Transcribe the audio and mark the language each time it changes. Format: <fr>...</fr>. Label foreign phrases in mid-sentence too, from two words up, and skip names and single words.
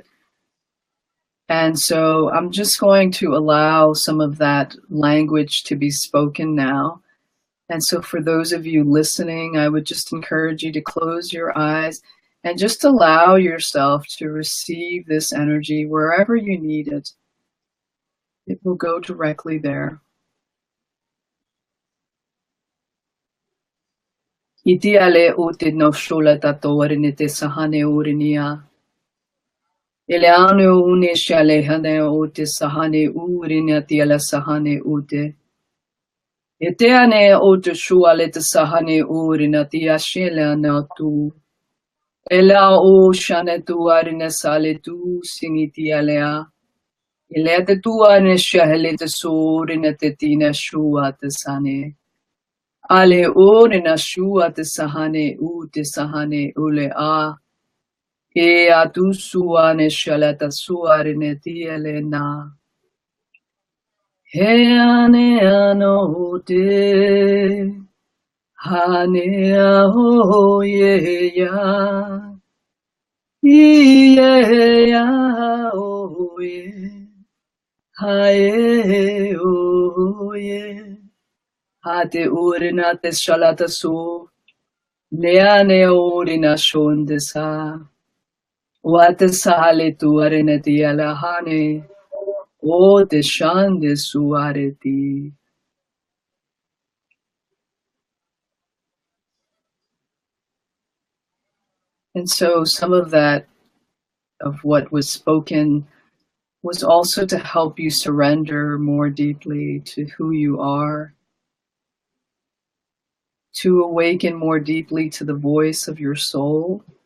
<en>And so I'm just going to allow some of that language to be spoken now. And so for those of you listening, I would just encourage you to close your eyes and just allow yourself to receive this energy wherever you need it. It will go directly there. Itiale uti no shula tatorinite sahane urinia. Eleano une shale hane uti sahane urinia tiala sahane ute. Eteane uti shuale te sahane urina tia shele tu. Ela o shane tu arine sale tu singiti alea. Ilete tu arine shahele te surine te tina shua te sane. Ale urina shua te sahane u te sahane ule a. E a tu suane shalata suarine tiele na. He ane ano te. Hane a ho ye ya. Ye ya o ye. Hae o ye. Hate urina te shalata su. Leane urina shonde sa. Wate sale tu areneti alahane. O te shande su areti. And so some of that, of what was spoken, was also to help you surrender more deeply to who you are, to awaken more deeply to the voice of your soul,</en>